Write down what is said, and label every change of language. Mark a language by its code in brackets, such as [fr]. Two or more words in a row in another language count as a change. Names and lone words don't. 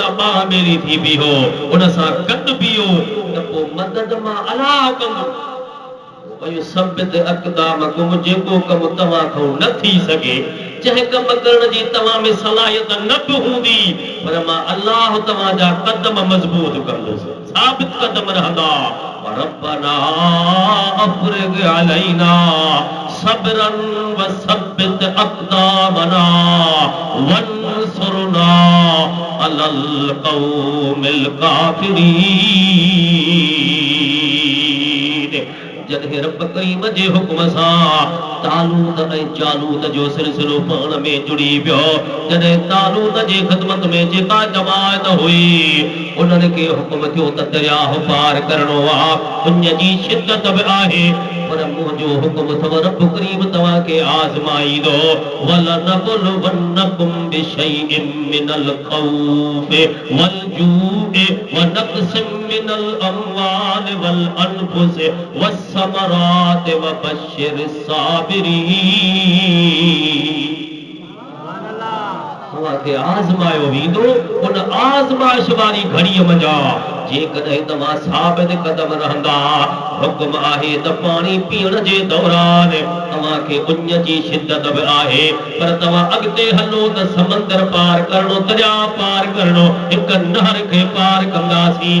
[sd] जा ॿाह मेरी थी बीहो उन सां गॾु बीहो त पोइ मदद मां अलाह कंदुमि [ar] يثبت أقدامكم [sd] जेको कम तव्हां खां न थी सघे जंहिं कम करण जी तव्हां में सलाहियत न बि हूंदी पर मां अल्लाह तव्हांजा कदम मज़बूत कंदुसि साबित कदम रहंदा [ar] ربنا أفرغ علينا صبرا وثبت أقدامنا وانصرنا على القوم [sd] काफ़िरीन जॾहिं रब करीम जे हुक्म सां तालूत ऐं जालूत जो सिलसिलो पाण में जुड़ी पियो जॾहिं तालूत जे ख़िदमत में जेका जमायत हुई उन्हनि खे हुक्म थियो त दरियाह पार करणो आहे उन जी शिद्दत बि आहे पर मुंहिंजो हुक्म अथव रब करीम तव्हांखे आज़माईंदो [ar] ولنبلونكم بشيء من الخوف والجوع ونقص من الأموال والأنفس والثمرات وبشر [sd] साबिरीन तव्हांखे आज़मायो वेंदो उन आज़माइश वारी घड़ीअ मंझा जेकॾहिं तव्हां साबित कदम रहंदा हुक्म आहे त पाणी पीअण जे दौरान तव्हांखे उन जी शिद्दत बि आहे पर तव्हां अॻिते हलो त समंदर पार करणो दरिया पार करणो हिक नहर खे पार कंदासीं